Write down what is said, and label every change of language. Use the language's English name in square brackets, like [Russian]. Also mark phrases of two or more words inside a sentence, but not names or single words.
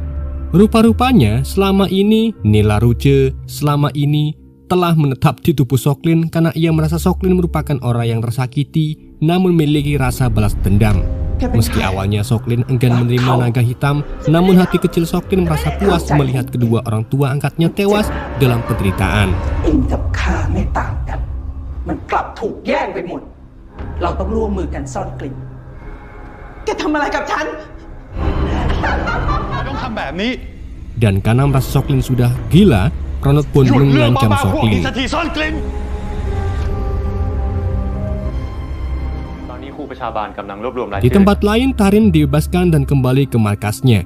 [Indonesian] Rupa-rupanya selama ini Nilaruja telah menetap di tubuh Soklin karena ia merasa Soklin merupakan orang yang tersakiti namun memiliki rasa balas dendam. Meski awalnya Soklin enggan menerima naga hitam, namun hati kecil Soklin merasa puas melihat kedua orang tua angkatnya tewas dalam penderitaan. [Thai] เองกับข้าไม่ต่างกัน มันกลับถูกแย่งไปหมด เราต้องร่วมมือกันซ่อนกลิ่น แกทำอะไรกับฉัน [Indonesian] Dan karena merasa Soklin sudah gila, Pranot pun mengancam Soklin. Di tempat lain, Tarin dibebaskan dan kembali ke markasnya.